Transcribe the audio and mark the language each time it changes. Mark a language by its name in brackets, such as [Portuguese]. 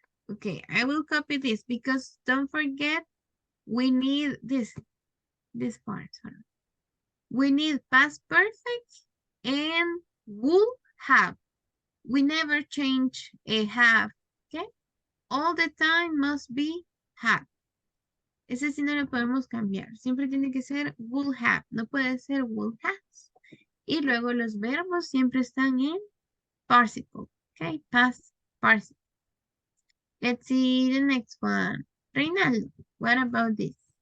[English] Okay, I will copy this because don't forget we need this part. Sorry. We need past perfect and will have. We never change a have, okay? All the time must be have. [Spanish] Ese sí no lo podemos cambiar. Siempre tiene que ser will have. No puede ser will has. Y luego los verbos siempre están en participle, okay? [English] Past participle. Let's see the next one. Reinaldo, what about this?